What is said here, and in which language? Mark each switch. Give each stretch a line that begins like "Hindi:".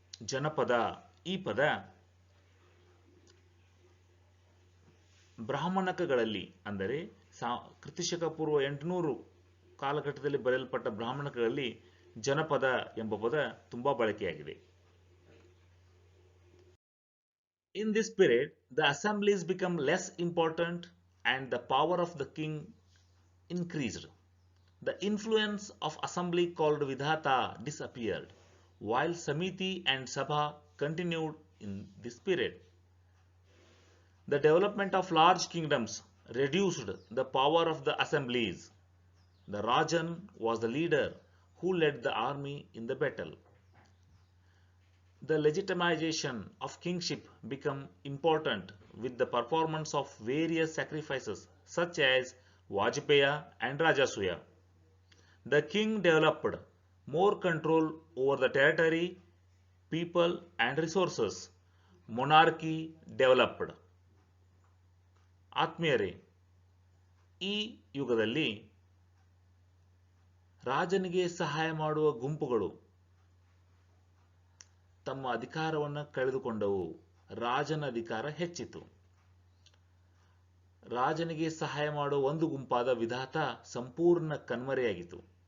Kannada: ಜನಪದ ಈ ಪದ ಬ್ರಾಹ್ಮಣಕಗಳಲ್ಲಿ, ಅಂದರೆ ಕ್ರಿಸ್ತಶಕ ಪೂರ್ವ 800 ಕಾಲಘಟ್ಟದಲ್ಲಿ ಬರೆಯಲ್ಪಟ್ಟ ಬ್ರಾಹ್ಮಣಕಗಳಲ್ಲಿ ಜನಪದ ಎಂಬ ಪದ ತುಂಬಾ ಬಳಕೆಯಾಗಿದೆ.
English: In this period, the assemblies become less important and the power of the king increased. The influence of assembly called Vidhata disappeared, while Samiti and Sabha continued in this period. The development of large kingdoms reduced the power of the assemblies. The Rajan was the leader who led the army in the battle. The legitimization of kingship became important with the performance of various sacrifices such as Vajpaya and Rajasuya. The king developed more control over the territory, people and resources. Monarchy developed.
Kannada: ಆತ್ಮೀಯರೇ, ಈ ಯುಗದಲ್ಲಿ ರಾಜನಿಗೆ ಸಹಾಯ ಮಾಡುವ ಗುಂಪುಗಳು ತಮ್ಮ ಅಧಿಕಾರವನ್ನು ಕಳೆದುಕೊಂಡವು. ರಾಜನ ಅಧಿಕಾರ ಹೆಚ್ಚಿತು. ರಾಜನಿಗೆ ಸಹಾಯ ಮಾಡುವ ಒಂದು ಗುಂಪಾದ ವಿಧಾತ ಸಂಪೂರ್ಣ ಕಣ್ಮರೆಯಾಗಿತು.